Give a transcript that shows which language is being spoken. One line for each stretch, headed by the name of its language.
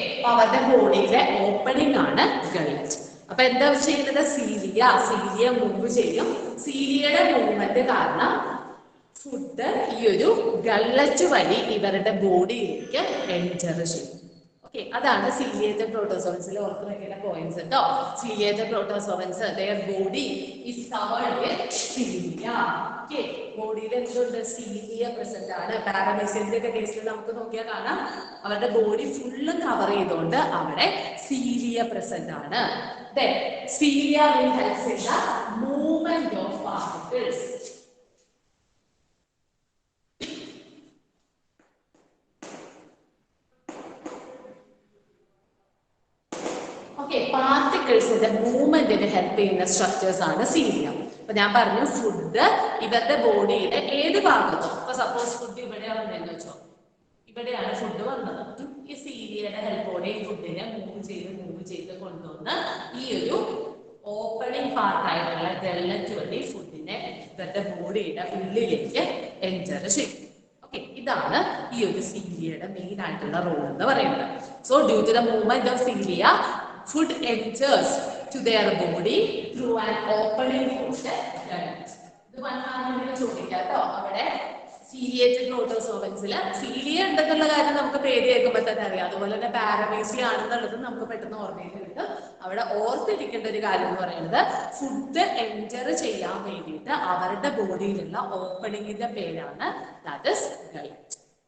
Malayalam: അവരുടെ ബോഡിയിലെ ഓപ്പണിംഗ് ആണ് ഗൾഫ്. അപ്പൊ എന്താ ചെയ്യുന്നത്? സീലിയ മൂവ് ചെയ്യും. സീലിയയുടെ മൂവ്മെന്റ് കാരണം ഫുഡ് ഈ ഒരു ഗള്ളറ്റ് വഴി ഇവരുടെ ബോഡിയിലേക്ക് എൻറ്റർ ചെയ്യും. ഓക്കെ, അതാണ് സീലിയേറ്റഡ് പ്രോട്ടോസോവൻസിൽ ഓർത്ത് വെക്കേണ്ട പോയിന്റ്സ് കേട്ടോ.
English: Ciliated protozoans their body is covered with cilia.
Malayalam: Okay, ബോഡിയിൽ എന്തുണ്ട്? സീലിയ പ്രസന്റ് ആണ്. പാരാമീസിയത്തിന്റെ ഒക്കെ കേസിൽ നമുക്ക് നോക്കിയാൽ കാണാം അവരുടെ ബോഡി ഫുള്ള് കവർ ചെയ്തുകൊണ്ട് അവിടെ സീലിയ പ്രസന്റ് ആണ്.
English: Then cilia will help in the movement of particles.
Malayalam: പാർട്ടിക്കിൾസിന്റെ മൂവ്മെന്റിന് help ചെയ്യുന്ന സ്ട്രക്ചേഴ്സ് ആണ് സീലിയ. അപ്പൊ ഞാൻ പറഞ്ഞു ഫുഡ് ഇവരുടെ ബോഡിയുടെ ഏത് ഭാഗത്തോ, ഇപ്പൊ സപ്പോസ് ഫുഡ് ഇവിടെ വന്നതെന്ന് വെച്ചോ, ഇവിടെയാണ് ഫുഡ് വന്നത്. ഈ സീലിയയുടെ ഹെൽപ്പോടെ ഈ ഫുഡിനെ മൂവ് ചെയ്ത് കൊണ്ടുവന്ന് ഈ ഒരു ഓപ്പണിംഗ് പാർട്ടായിട്ടുള്ള ഗള്ളറ്റ് വഴി ഫുഡിനെ ഇവരുടെ ബോഡിയുടെ ഉള്ളിലേക്ക് എൻറ്റർ ചെയ്യും. ഓക്കെ, ഇതാണ് ഈ ഒരു സീലിയയുടെ മെയിൻ ആയിട്ടുള്ള റോൾ എന്ന് പറയുന്നത്.
English: So due to the movement of cilia, food enters to their body through an opening of the gullet.
Malayalam: ഇത് വന്നാണെങ്കിൽ ചോദിക്കാട്ടോ, അവിടെ സീലിയേറ്റഡ് പ്രോട്ടോസോവൻസിൽ സീലിയ ഉണ്ടെന്നുള്ള കാര്യം നമുക്ക് പേര് കേൾക്കുമ്പോൾ തന്നെ അറിയാം. അതുപോലെ തന്നെ പാരമീസിയ ആണെന്നുള്ളത് നമുക്ക് പെട്ടെന്ന് ഓർമ്മയിൽ കിട്ടും. അവിടെ ഓർത്തിരിക്കേണ്ട ഒരു കാര്യം എന്ന് പറയുന്നത് ഫുഡ് എൻറ്റർ ചെയ്യാൻ വേണ്ടിയിട്ട് അവരുടെ ബോഡിയിലുള്ള ഓപ്പണിങ്ങിന്റെ പേരാണ് ദാറ്റ് ഈസ് ഗള്ളറ്റ്.